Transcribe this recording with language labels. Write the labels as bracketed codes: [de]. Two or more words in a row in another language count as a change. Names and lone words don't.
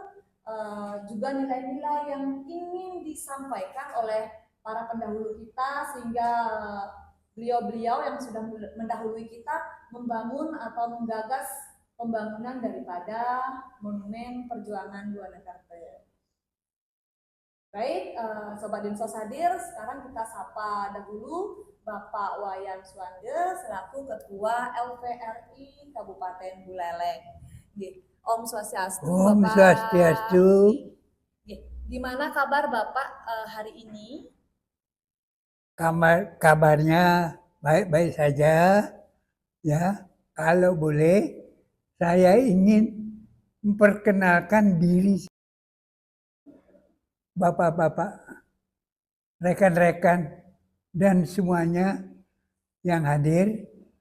[id] juga nilai-nilai yang ingin disampaikan oleh para pendahulu kita, sehingga beliau-beliau yang sudah mendahului kita membangun atau menggagas pembangunan daripada Monumen Perjuangan Buanekarte. Baik, Sobat Dinsos hadir, sekarang kita sapa dahulu Bapak Wayan Suwande selaku Ketua LVRI Kabupaten Buleleng. [sa] Om Swastiastu. Om Swastiastu. [id] Gimana kabar Bapak hari ini? Kabarnya baik-baik saja. Ya, kalau boleh saya ingin memperkenalkan diri Bapak-bapak, rekan-rekan, dan semuanya yang hadir.